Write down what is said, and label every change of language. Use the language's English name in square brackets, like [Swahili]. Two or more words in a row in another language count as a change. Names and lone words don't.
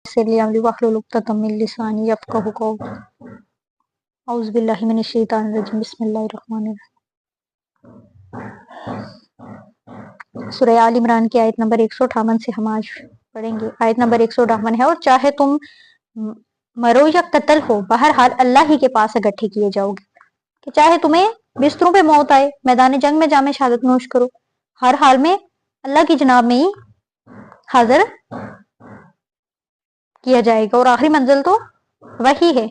[Arabic] يسر لي أمري واحلل عقدة من لساني يفقهوا قولي. أعوذ بالله من الشيطان الرجيم۔ بسم الله الرحمن الرحيم. [Urdu] سورہ آل عمران کی آیت نمبر 158 سے ہم آج پڑھیں گے. آیت نمبر 158 ہے، اور چاہے تم مرو یا قتل ہو، بہرحال اللہ ہی کے پاس اکٹھے کیے جاؤ گے. کہ چاہے تمہیں بستروں پے موت آئے، میدان جنگ میں جامِ شہادت نوش کرو، ہر حال میں اللہ کی جناب میں ہی حاضر کیا جائے گا، اور آخری منزل تو وہی ہے.